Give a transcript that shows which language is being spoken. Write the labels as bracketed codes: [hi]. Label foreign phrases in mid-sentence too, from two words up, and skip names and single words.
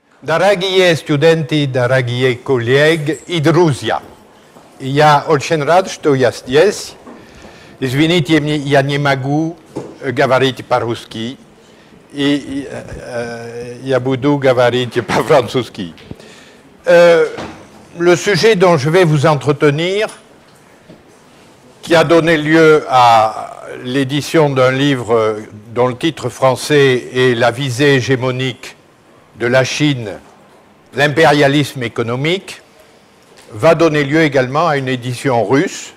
[ru] Дорогие студенты, дорогие коллеги, и друзья, я очень рад, что я здесь. Извините, я не могу говорить по-русски, и я буду говорить по-французски. [fr] Le sujet dont je vais vous entretenir, qui a donné lieu à l'édition d'un livre dont le titre français est « La visée hégémonique de la Chine, l'impérialisme économique », va donner lieu également à une édition russe.